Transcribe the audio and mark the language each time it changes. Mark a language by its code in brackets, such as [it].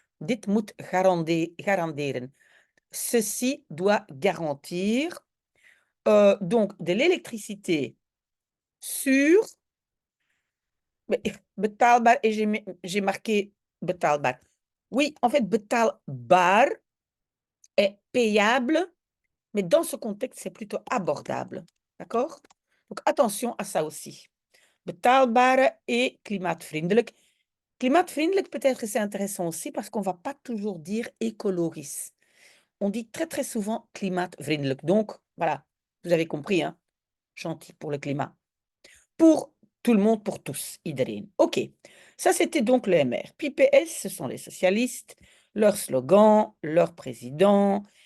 [nl] Dit moet garanderen. [fr] Ceci doit garantir donc de l'électricité sûre, mais betaalbaar, et j'ai marqué betaalbaar. Oui, en fait, betaalbaar est payable, mais dans ce contexte, c'est plutôt abordable. D'accord? Donc, attention à ça aussi. [nl] Betaalbare et klimaatvriendelijk. [fr] Klimaatvriendelijk, peut-être que c'est intéressant aussi parce qu'on ne va pas toujours dire écologiste. On dit très, très souvent klimaatvriendelijk. Donc, voilà, vous avez compris, hein? Gentil pour le climat. Pour tout le monde, pour tous, iedereen. OK, ça c'était donc le MR. Puis PS, ce sont les socialistes, leur slogan, leur président.